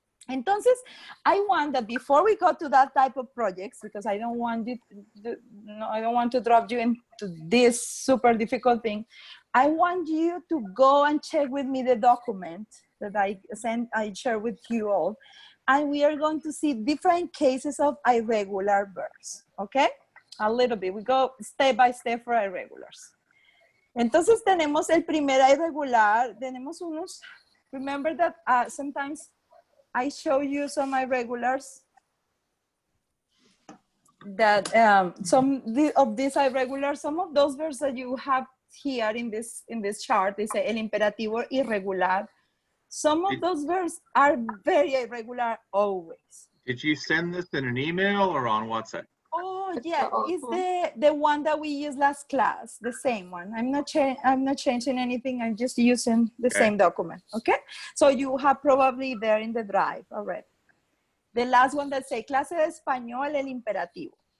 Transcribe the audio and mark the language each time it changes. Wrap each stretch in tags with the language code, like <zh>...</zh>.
<en>Entonces, I want that before we go to that type of projects, because I don't want you I don't want to drop you into this super difficult thing. I want you to go and check with me the document that I share with you all. And we are going to see different cases of irregular verbs, okay? A little bit. We go step by step for irregulars.</en> <es>Entonces tenemos el primer irregular. Tenemos unos,</es> <en>remember that sometimes I show you some irregulars that some of these irregulars, some of those verbs that you have here in this chart, they say el imperativo irregular. Some of those verbs are very irregular always. Did you send this in an email or on WhatsApp? Oh yeah, it's the one that we used last class, the same one. I'm not changing anything. I'm just using the same document. Okay, so you have probably there in the drive already. The last one that say</en> <es>clase de español el imperativo.</es>